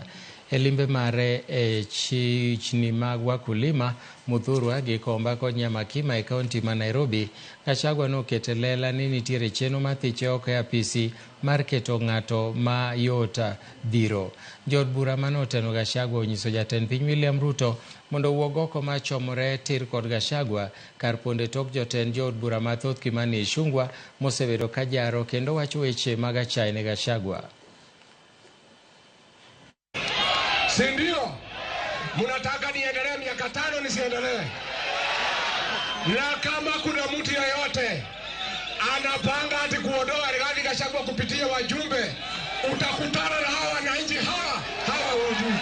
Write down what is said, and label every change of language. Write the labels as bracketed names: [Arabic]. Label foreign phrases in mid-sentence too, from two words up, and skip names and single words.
[Luo (Kenya and Tanzania)] E limbe mare e chichni mag Wakulima, Muthurwa gi Komba kod Nyamakima e kaunti ma Nairobi, Gachagua nokete lela ni nitiere chenro mathiche oko e apisi mar keto ng'ato ma yota dhiro. Jod bura manoteno Gachagua onyiso jatend piny William Ruto mondo owuog oko ma chomore tir kod Gachagua kar ponde tok jotend jod bura mathoth Kimani Ichung'wah mosebedo ka jaro kendo wacho weche mag achaya ne Gachagua. [Swahili] Sindio, munataka niendelee miaka 5 nisiendelee? Na kama kuna mtu yeyote anapanga ati kuondoa Rigathi Gachagua kupitia wajumbe, utakutana na hawa wananchi hawa wajumbe.